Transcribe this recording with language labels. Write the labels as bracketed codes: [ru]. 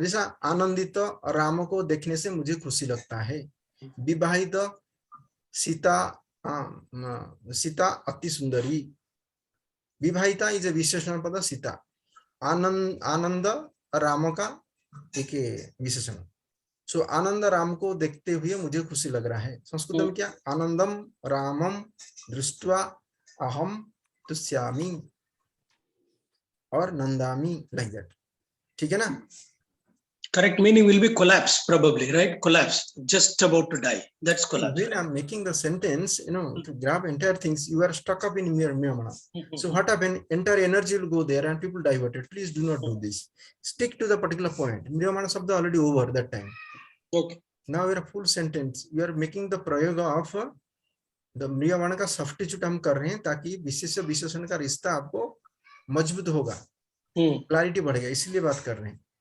[hi] जैसा आनंदित राम को देखने से मुझे खुशी लगता है, विवाहित सीता, सीता अति सुंदरी, विवाहिता इज ए विशेषण पद, सीता, आनंद राम का एक विशेषण। सो आनंद राम को देखते हुए मुझे खुशी लग रहा है। संस्कृत में क्या, [sa] आनंदम रामम दृष्ट्वा अहम तुष्यामि [hi] और नंदामि, [en] like that, [hi] ठीक है ना। [en] correct meaning will be collapse probably, right? Collapse, just about to die, that's collapse. When I'm making the sentence, to grab entire things, you are stuck up in Miyamana. So what happens, entire energy will go there and people diverted. Please do not do this. Stick to the particular point. Miyamana Sabda already over that time. Okay. Now we are full sentence. We are making the prayoga of the Miyamana [hi] का substitute हम कर रहे हैं, ताकि विशेष विशेषण का रिश्ता आपको मजबूत होगा, क्लैरिटी बढ़ेगा, इसलिए बात कर रहे हैं।